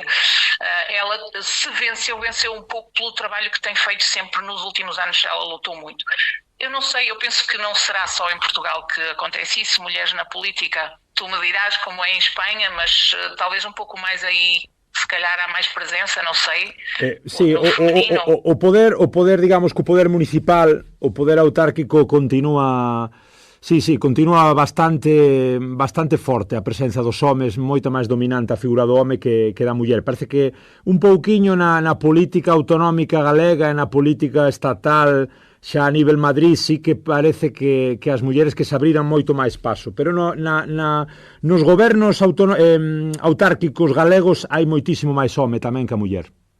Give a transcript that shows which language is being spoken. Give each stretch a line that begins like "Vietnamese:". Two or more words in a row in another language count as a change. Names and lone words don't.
Portuguese: Ela se venceu um pouco pelo trabalho que tem feito sempre nos últimos anos, ela lutou muito. Eu não sei, eu penso que não será só em Portugal que acontece isso, mulheres na política, tu me dirás como é em Espanha, mas talvez um pouco mais aí, se calhar há mais presença, não sei.
Galician: Sí, o poder, digamos que o poder municipal, o poder autárquico continúa... Sí, continúa bastante forte a presenza dos homes, moito máis dominante a figura do home que da muller. Parece que un pouquiño na política autonómica galega e na política estatal xa a nivel Madrid sí que parece que as mulleres que se abriran moito máis paso, pero nos gobernos autárquicos galegos hai moitísimo máis home tamén que a muller.